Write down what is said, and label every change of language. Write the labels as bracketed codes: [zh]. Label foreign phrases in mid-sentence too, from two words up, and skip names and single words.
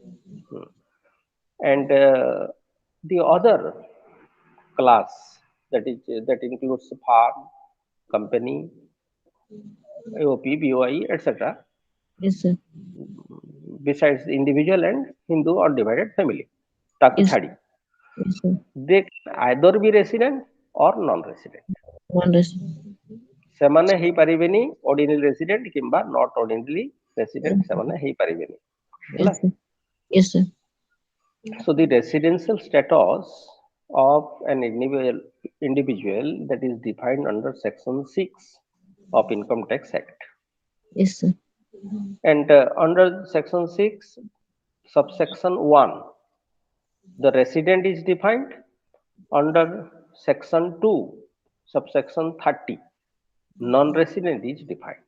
[en] And the other class, that includes farm, company, AOP, BOI, etc. Yes, sir. besides the individual and Hindu undivided family, taku Yes. [or] chhadi, [en] Yes, sir. they can either be resident or non-resident। Non-resident. [or] ସେମାନେ ହେଇ ପାରିବେନି [en] ordinary resident [or] କିମ୍ବା [en] not ordinary resident, [or] ସେମାନେ ହେଇ ପାରିବେନି ହେଲା। [en] Yes, sir. Yes, sir. So the residential status of an individual that is defined under section 6 of Income Tax Act, Yes, sir. and under section 6 subsection 1 the resident is defined, under section 2 subsection 30 non-resident is defined,